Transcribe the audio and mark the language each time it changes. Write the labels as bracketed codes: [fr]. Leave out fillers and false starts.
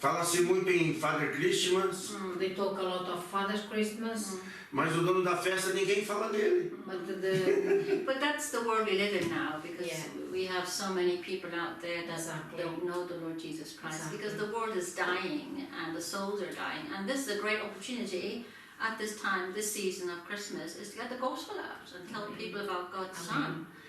[pt] Fala-se muito em Father Christmas, [en] They talk a lot of Father's Christmas, [pt] mas o dono da festa ninguém fala dele. [en] but the But that's the world we live in now, because Yeah. we have so many people out there that Exactly. don't know the Lord Jesus Christ, Exactly. because the world is dying and the souls are dying, and this is a great opportunity at this time, this season of Christmas, is to get the gospel out and tell people about God's Son.